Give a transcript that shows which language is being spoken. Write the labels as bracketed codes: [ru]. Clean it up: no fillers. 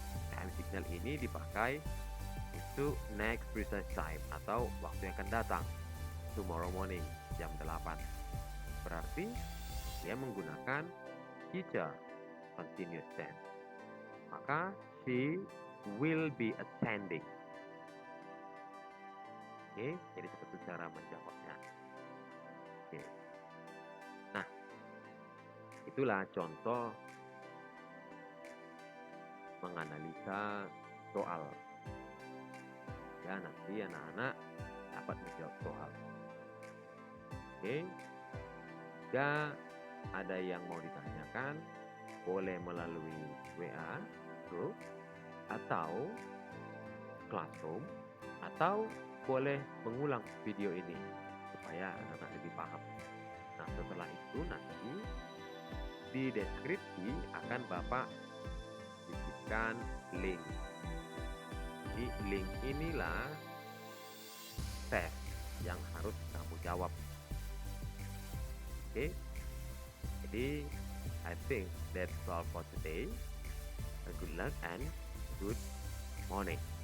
[id] Time signal ini dipakai untuk [en] next precise time [id] atau waktu yang akan datang, [en] tomorrow morning [id] jam 8. Berarti dia menggunakan future continuous tense. Maka [en] she will be attending. [id] Oke, jadi seperti cara menjawabnya. Oke. Nah, itulah contoh menganalisa soal. sehingga nanti anak-anak dapat menjawab soal. Oke, jika ada yang mau ditanyakan, boleh melalui WA grup atau Classroom, atau boleh mengulang video ini supaya anak-anak lebih paham. Nah, setelah itu nanti di deskripsi akan Bapak sisipkan link. Di link inilah tes yang harus kamu jawab. Oke, jadi [en] I think that's all for today. Good luck and good morning.